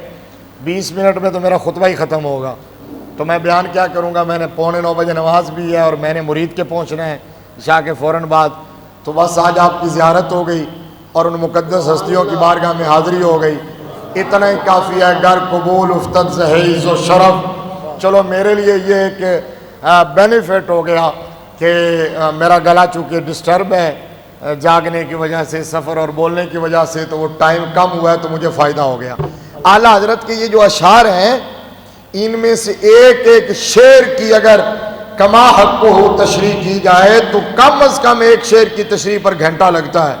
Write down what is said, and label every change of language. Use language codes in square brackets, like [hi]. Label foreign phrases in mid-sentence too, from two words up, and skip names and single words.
[ur] 20 منٹ میں تو میرا خطبہ ہی ختم ہوگا، تو میں بیان کیا کروں گا. میں نے 8:45 بجے نماز بھی ہے اور میں نے مرید کے پہنچنا ہے عشاء کے فوراً بعد. تو بس آج آپ کی زیارت ہو گئی اور ان مقدس ہستیوں کی بارگاہ میں حاضری ہو گئی. اتنا ہی کافی ہے. [fa] گر قبول افتد زہیز و شرف. [ur] چلو میرے لیے یہ ایک بینیفٹ ہو گیا کہ میرا گلا چونکہ ڈسٹرب ہے جاگنے کی وجہ سے، سفر اور بولنے کی وجہ سے، تو وہ ٹائم کم ہوا ہے تو مجھے فائدہ ہو گیا. اعلیٰ حضرت کے یہ جو اشعار ہیں ان میں سے ایک ایک شعر کی اگر کما حق ہو تشریح کی جائے تو کم از کم ایک شعر کی تشریح پر گھنٹہ لگتا ہے.